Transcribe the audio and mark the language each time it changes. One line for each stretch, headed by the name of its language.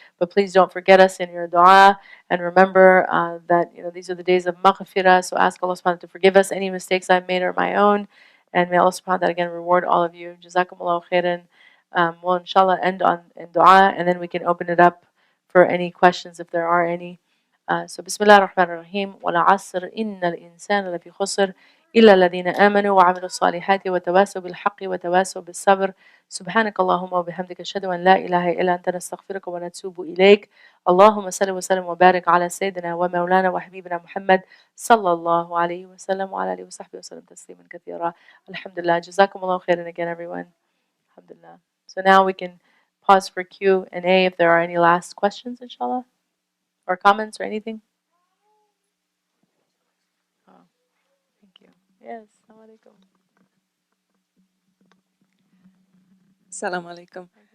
English: But please don't forget us in your dua, and remember that these are the days of maghfirah. So ask Allah subhanahu wa ta'ala to forgive us any mistakes I've made or my own, and may Allah subhanahu wa ta'ala again reward all of you. Jazakumullahu khairan. We'll inshallah end on in dua, and then we can open it up for any questions if there are any. So
Arabic: بسم الله الرحمن الرحيم والعصر إن الإنسان لفي خسر إلا الذين آمنوا وعملوا الصالحات وتواصوا بالحق وتواصوا بالصبر سبحانك اللهم وبحمدك أشهد أن لا إله إلا أنت نستغفرك ونتوب إليك اللهم صل وسلم وبارك على سيدنا ومولانا وحبيبنا محمد صلى الله عليه وسلم وعلى آله وصحبه وسلم تسليما كثيرا الحمد لله جزاكم الله خيرا
English: again everyone
Arabic: الحمد لله.
English: So now we can pause for Q&A if there are any last questions inshallah, or comments or anything. Oh, thank you. Yes, assalamu alaikum.